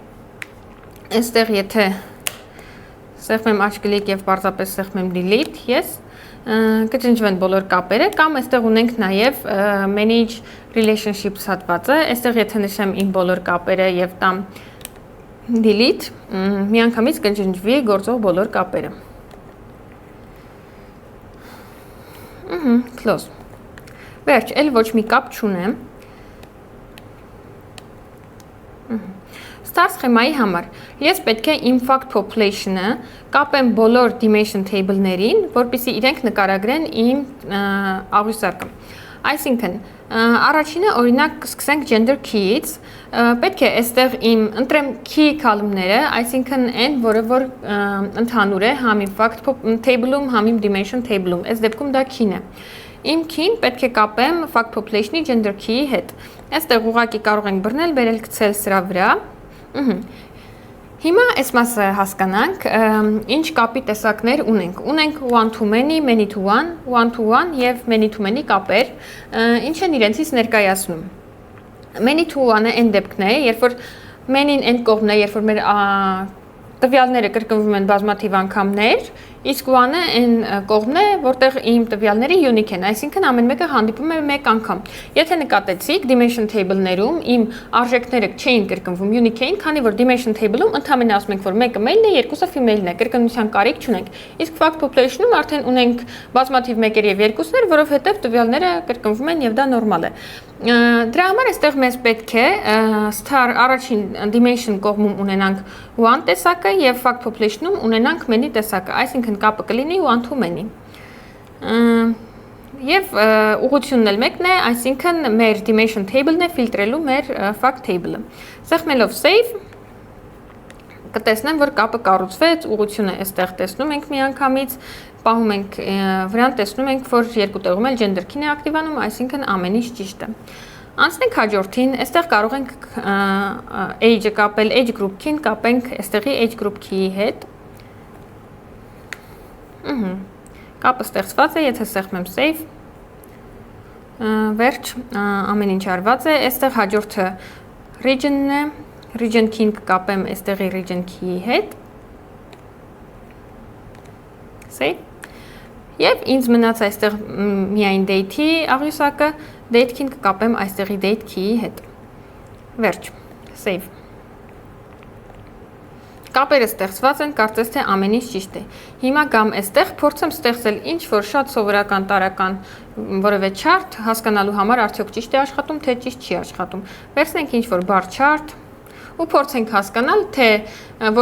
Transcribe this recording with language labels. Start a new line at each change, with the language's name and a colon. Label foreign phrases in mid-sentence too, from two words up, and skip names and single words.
Armenian: Այստեղ եթե սեղմեմ աչք կլիկ եւ պարզապես սեղմեմ
English: delete, yes,
Armenian: կճնջվեն բոլոր կապերը, կամ այստեղ ունենք նաև
English: manage relationships
Armenian: հատվածը, այստեղ եթե նշեմ իմ բոլոր կապերը եւ տամ delete, միանգամից կջնջվի գործող բոլոր կապերը։ Close։ Վերջ, էլ ոչ մի կապ չունեմ։ Star սխեմայի համար ես պետք է իմ
English: fact population-
Armenian: ը կապեմ բոլոր
English: dimension table-
Armenian: ներին, որպեսզի իրենք նկարագրեն իմ աղյուսակը։ Այսինքն, առաջինը օրինակ սկսենք
English: gender key-
Armenian: ից, պետք է այստեղ իմ ընտրեմ
English: key column-
Armenian: ները, այսինքն այն, որը որ ընդհանուր է համ իմ
English: fact table-
Armenian: ում, համ իմ
English: dimension table-
Armenian: ում, այս դեպքում դա key-ն է։ Իմ key-ն պետք է կապեմ
English: fact population-
Armenian: ի
English: gender key-
Armenian: ի հետ։ Այստեղ ուղղակի կարող ենք բռնել, բերել գցել սրա վրա։ Հիմա այս մասը հասկանանք, ինչ կապի տեսակներ ունենք։ Ունենք
English: one to many, many to one
Armenian: եւ
English: many to many
Armenian: կապեր, ինչ են իրենցից ներկայացնում։
English: Many to one-
Armenian: ը այն դեպքն է, երբ որ many-ն այն կողմն է, երբ որ մեր տվյալները կրկնվում են բազմաթիվ անգամներ, իսկ one-ը այն կողմն է, որտեղ իմ տվյալները unique են, այսինքն ամեն մեկը հանդիպում է մեկ անգամ։ Եթե նկատեցիք,
English: dimension table-
Armenian: ներում իմ արժեքները չէին կրկնվում, unique էին, քանի որ
English: dimension table-
Armenian: ում ընդհանրապես ասում ենք, որ մեկը male-ն է, երկուսը female-ն է, կրկնության կարիք չունենք։ Իսկ
English: fact population-
Armenian: ում արդեն ունենք բազմաթիվ մեկեր եւ երկուսներ, որովհետեւ տվյալները կրկնվում են եւ դա նորմալ է։ Դրա համար այստեղ մեզ պետք է star առաջին dimension կողմում ունենանք one տեսակը եւ
English: fact population-
Armenian: ում ունենանք many տեսակը, այսինքն կապը կլինի
English: one to many։
Armenian: Եվ ուղղությունն էլ մեկն է, այսինքն մեր
English: dimension table-
Armenian: ն է ֆիլտրելու մեր
English: fact table-
Armenian: ը։ Սեղմելով save կտեսնեմ, որ կապը կառուցվեց, ուղղությունը այստեղ տեսնում ենք միանգամից, պահում ենք վրան, տեսնում ենք, որ երկու տեղում էլ
English: gender key-
Armenian: ն է ակտիվանում, այսինքն ամեն ինչ ճիշտ է։ Անցնենք հաջորդին, այստեղ կարող ենք age-ը կապել,
English: age group key-
Armenian: ն կապենք այստեղի
English: age group key-
Armenian: ի հետ։ Կապը ստեղծված է, եթե սեղմեմ save, վերջ, ամեն ինչ արված է, այստեղ հաջորդը region-ն է,
English: region key-
Armenian: ն կկապեմ այստեղի
English: region key-
Armenian: ի հետ։ Save։ Եվ ինձ մնաց այստեղ միայն date-ի աղյուսակը,
English: date key-
Armenian: ն կկապեմ այստեղի
English: date key-
Armenian: ի հետ։ Վերջ, save։ Կապերը ստեղծված են, կարծես թե ամեն ինչ ճիշտ է։ Հիմա գամ այստեղ փորձեմ ստեղծել ինչ-որ շատ սովորական տարական որևէ chart, հասկանալու համար արդյոք ճիշտ է աշխատում, թե ճիշտ չի աշխատում։ Վերցնենք ինչ-որ
English: bar chart
Armenian: ու փորձենք հասկանալ, թե որ